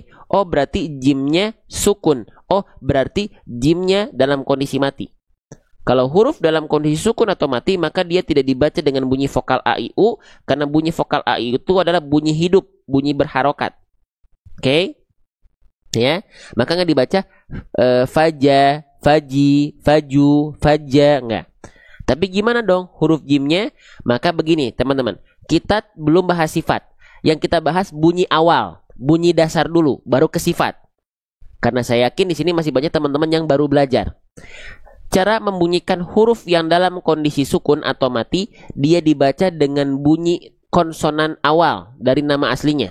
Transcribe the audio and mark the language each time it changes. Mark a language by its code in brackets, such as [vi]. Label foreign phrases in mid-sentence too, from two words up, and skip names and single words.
[id] Oh, berarti jimnya sukun. Oh, berarti jimnya dalam kondisi mati. Kalau huruf dalam kondisi sukun atau mati, maka dia tidak dibaca dengan bunyi vokal A, I, U. Karena bunyi vokal A, I, U itu adalah bunyi hidup, bunyi berharokat. Oke? Ya, maka nggak dibaca faja, faji, faju, faja, nggak. Tapi gimana dong huruf jimnya? Maka begini teman-teman, kita belum bahas sifat. Yang kita bahas bunyi awal, bunyi dasar dulu, baru ke sifat. Karena saya yakin di sini masih banyak teman-teman yang baru belajar. Cara membunyikan huruf yang dalam kondisi sukun atau mati, dia dibaca dengan bunyi konsonan awal dari nama aslinya.